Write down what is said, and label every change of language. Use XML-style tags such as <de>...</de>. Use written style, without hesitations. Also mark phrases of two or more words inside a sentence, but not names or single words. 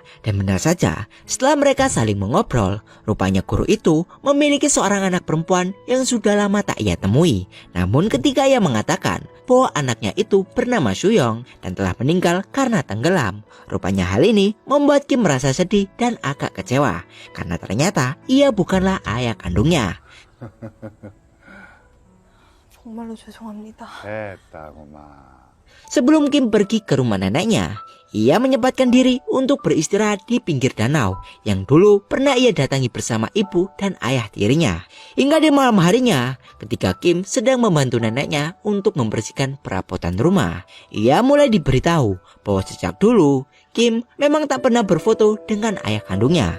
<id>Dan benar saja, setelah mereka saling mengobrol, rupanya guru itu memiliki seorang anak perempuan yang sudah lama tak ia temui. Namun ketika ia mengatakan bahwa anaknya itu bernama Suyong dan telah meninggal karena tenggelam, rupanya hal ini membuat Kim merasa sedih dan agak kecewa karena ternyata ia bukanlah ayah kandungnya.</id> <ko>정말로 죄송합니다. 됐다고만.</ko> <id>Sebelum Kim pergi ke rumah neneknya, ia menyempatkan diri untuk beristirahat di pinggir danau yang dulu pernah ia datangi bersama ibu dan ayah tirinya. Hingga di malam harinya, ketika Kim sedang membantu neneknya untuk membersihkan perabotan rumah, ia mulai diberitahu bahwa sejak dulu Kim memang tak pernah berfoto dengan ayah kandungnya.</id>